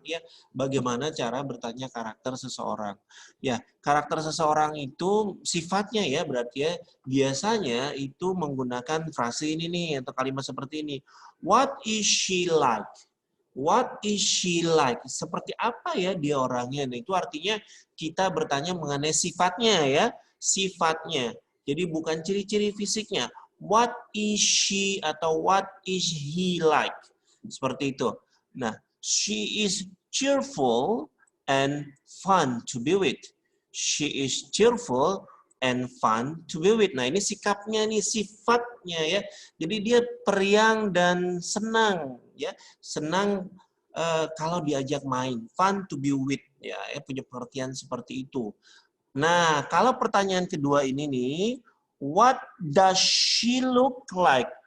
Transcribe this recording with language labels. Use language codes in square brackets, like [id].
[id] Ya, bagaimana cara bertanya karakter seseorang? Ya, karakter seseorang itu sifatnya ya berarti ya biasanya itu menggunakan frase ini nih atau kalimat seperti ini. [en] What is she like? What is she like? [id] Seperti apa ya dia orangnya? Nah, itu artinya kita bertanya mengenai sifatnya ya, sifatnya. Jadi bukan ciri-ciri fisiknya. [en] What is she atau what is he like? [id] Seperti itu. [en] Nah, she is cheerful and fun to be with. She is cheerful and fun to be with. [id] Nah, ini sikapnya nih, sifatnya ya. Jadi dia periang dan senang ya, senang kalau diajak main, [en] fun to be with [id] ya, punya pengertian seperti itu. Nah, kalau pertanyaan kedua ini nih, [en] what does she look like?